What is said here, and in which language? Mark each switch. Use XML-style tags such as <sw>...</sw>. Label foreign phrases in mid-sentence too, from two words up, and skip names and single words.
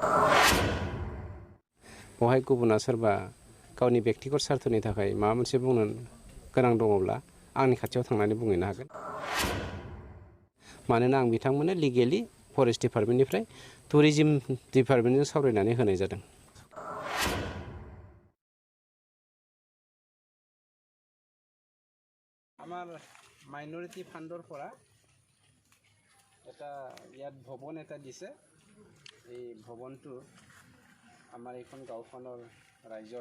<brx>बेवहाय गुबुना सोरबा गावनि बेक्तिगत स्वार्थनि थाखाय माबा मोनसे बुंनो गोनां दङब्ला आंनि खाथियाव थांनानै बुंहैनो हागोन मानोना आं बिथांमोननो लिगेलि फरेस्ट डिपार्टमेन्टनिफ्राय टुरिजिम डिपार्टमेन्टजों सावरायनानै होनाय जादों</brx> <as>আমাৰ মাইনৰিটি ফাণ্ডৰ পৰা এটা ইয়াত ভৱন এটা দিছে এই ভৱনটো আমাৰ এইখন গাঁওখনৰ ৰাইজৰ</as>